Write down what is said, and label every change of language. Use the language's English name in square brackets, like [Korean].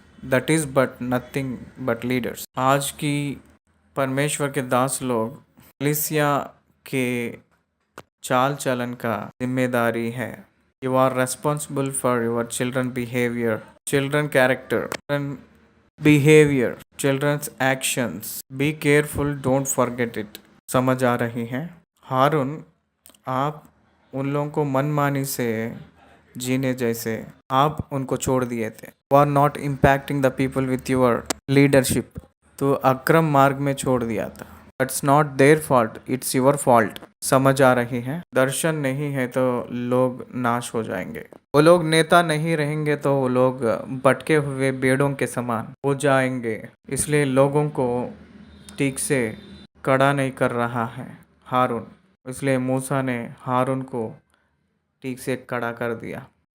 [English] That is but nothing but leaders. [Hindi] आज की परमेश्वर के दास लोग कलीसिया के चाल चलन का जिम्मेदारी है। [English] You are responsible for your children behaviour, children character, children behavior, children's actions. Be careful, don't forget it. [Hindi] समझ आ रही है? हारून, आप उन लोगों को मनमानी से जीने जैसे आप उनको छोड़ दिए थे। [English] You are not impacting the people with your leadership. [Hindi] तो अक्रम मार्ग में छोड़ दिया था। [English] It's not their fault, it's your fault. [Hindi] समझ आ रही है? दर्शन नहीं है तो लोग नाश हो जाएंगे। वो लोग नेता नहीं रहेंगे तो वो लोग भटके हुए भेड़ों के समान हो जाएंगे। इसलिए लोगों को ठीक से कड़ा नहीं कर रहा है हारून। इसलिए मूसा ने हारून को ठीक से कड़ा कर दिया।